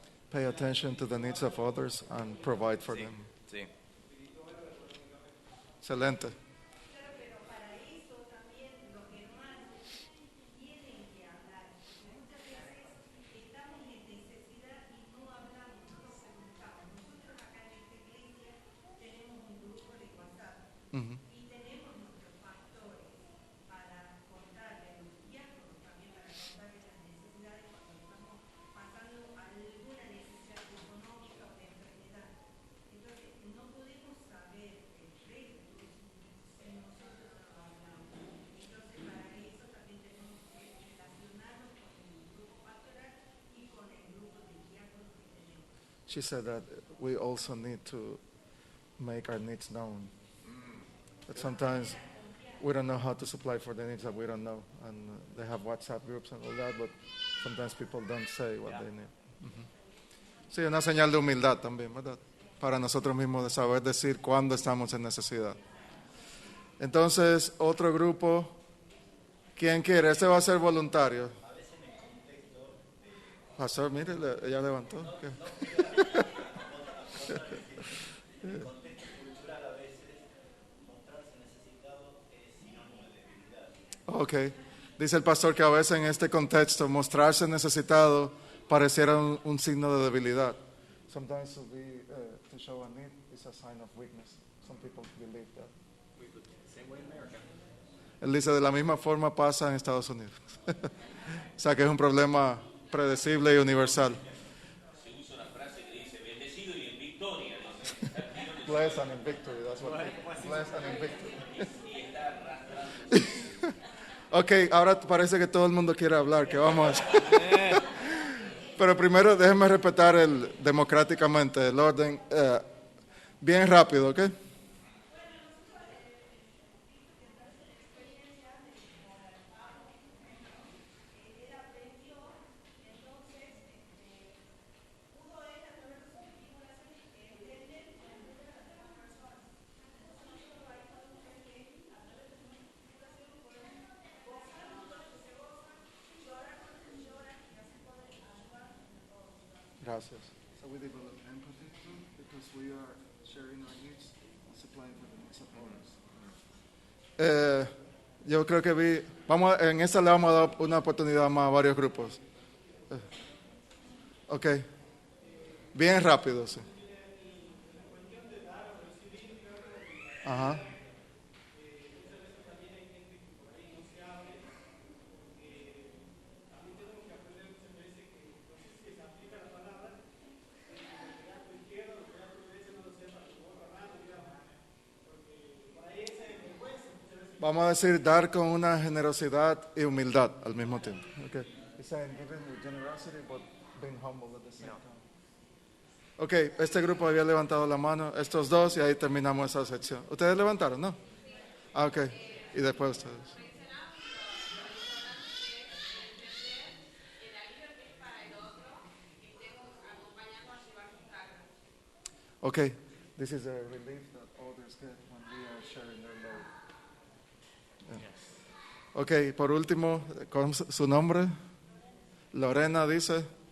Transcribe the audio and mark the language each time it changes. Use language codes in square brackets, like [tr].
[en] Pay attention to the needs of others and provide for them. [es] Sí. Excelente. Pero para eso también los hermanos tienen que hablar. Muchas veces estamos en necesidad y no hablamos, no nos preguntamos. Nosotros acá en esta iglesia tenemos un grupo de WhatsApp y tenemos nuestros pastores para contarles, los diáconos también para contarles las necesidades cuando estamos pasando alguna necesidad económica o de enfermedad. Entonces, no podemos saber el resto si nosotros no lo hablamos. Entonces, para eso también tenemos que relacionarnos con el grupo pastoral y con el grupo de diáconos que tenemos. [en] She said that we also need to make our needs known. But sometimes we don't know how to supply for the needs that we don't know. And they have WhatsApp groups and all that, but sometimes people don't say what they need. [es] Sí, una señal de humildad también, ¿verdad? Para nosotros mismos de saber decir cuándo estamos en necesidad. Entonces, otro grupo, ¿quién quiere? Este va a ser voluntario. Pastor, mire, ella levantó. ¿Qué? Ok. Dice el pastor que a veces en este contexto mostrarse necesitado pareciera un signo de debilidad. [en] Sometimes to show a need is a sign of weakness. Some people believe that. [es] Él dice de la misma forma pasa en Estados Unidos. O sea que es un problema predecible y universal. Se usa una frase que dice bendecido y en victoria. [en] Blessed and in victory, that's what blessed and in victory. [es] Ok, ahora parece que todo el mundo quiere hablar, que vamos a... Pero primero déjenme respetar democráticamente el orden, bien rápido, ¿ok? Gracias. [en] So we develop empathy too, because we are sharing our needs and supplying for the needs of others. [es] Yo creo que en esta le vamos a dar una oportunidad más a varios grupos. Ok. Bien rápido, sí. Ajá. Vamos a decir dar con una generosidad y humildad al mismo tiempo. Okay. [en] It's saying giving with generosity but being humble at the same time. [es] Ok, este grupo había levantado la mano, estos dos, y ahí terminamos esa sección. ¿Ustedes levantaron, no? Ah, ok. Y después ustedes. Ok, [en] This is a relief that others get when we are sharing their load. [es] Yeah. Ok, por último, ¿con su nombre? Lorena dice.